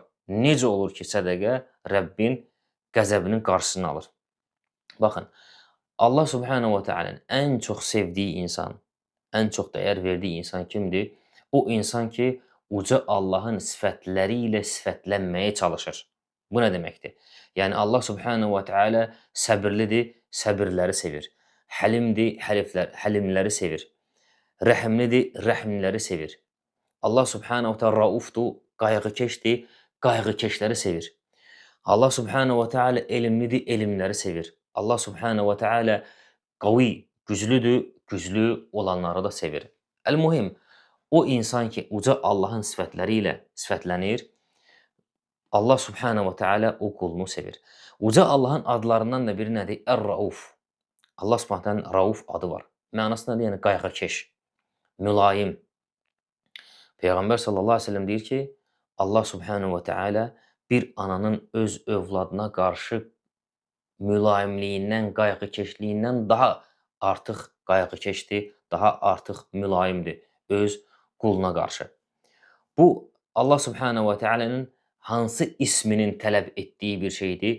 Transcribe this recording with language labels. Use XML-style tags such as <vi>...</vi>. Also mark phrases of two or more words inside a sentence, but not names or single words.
<az>Necə olur ki, sədəqə Rəbbin qəzəbinin qarşısını alır? Baxın, Allah</az> <ar>سبحانه وتعالى'nın</ar> <az>ən çox sevdiyi insan, ən çox dəyər verdiyi insan kimdir? O insan ki, uca Allahın sifətləri ilə sifətlənməyə çalışır. Bu nə deməkdir? Yəni</az> <ar>الله سبحانه وتعالى</ar> <az>səbirlidir, səbirləri sevir. Həlimdir, həlimləri sevir. Rəhimlidir, rəhimləri sevir.</az> <ar>الله سبحانه وتعالى</ar> <az>raufdur, qayğıkeşdir, qayğıkeşləri sevir.</az> <ar>الله سبحانه وتعالى</ar> <az>elmlidir, elmləri sevir.</az> <ar>الله سبحانه وتعالى</ar> <az>qavi, güclüdür, güclü olanları da sevir. Əl-mühim, o insan ki, uca Allahın sifətləri ilə sifətlənir,</az> <ar>الله سبحانه وتعالى</ar> <az>o qulunu sevir. Uca Allahın adlarından da biri nədir? Ər-Rauf.</az> <ar>الله سبحانه وتعالى'nın</ar> <az>Rauf adı var. Mənası nədir? Yəni qayğıkeş, mülayim. Peyğəmbər</az> <ar>صلى الله عليه وسلم</ar> <az>deyir ki,</az> <ar>الله سبحانه وتعالى</ar> <az>bir ananın öz övladına qarşı mülayimliyindən, qayğıkeşliyindən daha artıq qayğıkeşdir, daha artıq mülayimdir öz quluna qarşı. Bu,</az> <ar>الله سبحانه وتعالى'nın</ar> <az>hansı isminin tələb etdiyi bir şeydir?</az>